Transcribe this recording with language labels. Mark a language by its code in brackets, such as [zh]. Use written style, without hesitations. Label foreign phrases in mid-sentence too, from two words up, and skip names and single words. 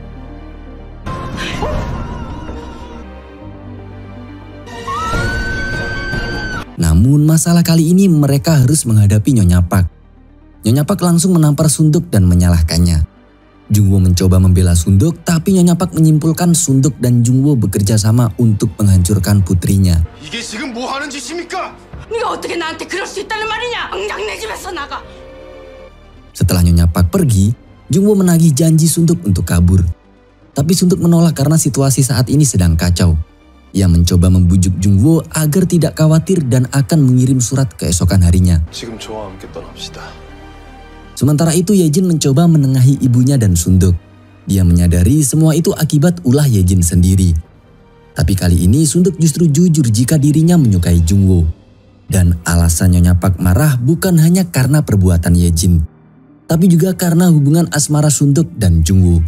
[id] Namun masalah kali ini mereka harus menghadapi Nyonya Park. Nyonya Park langsung menampar Sunduk dan menyalahkannya. Jungwoo mencoba membela Sunduk, tapi Nyonya Park menyimpulkan Sunduk dan Jungwoo bekerja sama untuk menghancurkan putrinya. [ko] 이게 지금 뭐 하는 짓입니까? 네가 어떻게 나한테 그럴 수 있다는 말이냐? 당장 내 집에서 나가. [id] Setelah Nyonya Park pergi, Jungwoo menagih janji Sunduk untuk kabur. Tapi Sunduk menolak karena situasi saat ini sedang kacau. Ia mencoba membujuk Jungwoo agar tidak khawatir dan akan mengirim surat keesokan harinya. [ko] 지금 저와 함께 떠납시다. [id] Sementara itu Yejin mencoba menengahi ibunya dan Sunduk. Dia menyadari semua itu akibat ulah Yejin sendiri. Tapi kali ini Sunduk justru jujur jika dirinya menyukai Jungwoo. Dan alasan Nyonya Park marah bukan hanya karena perbuatan Yejin, tapi juga karena hubungan asmara Sunduk dan Jungwoo.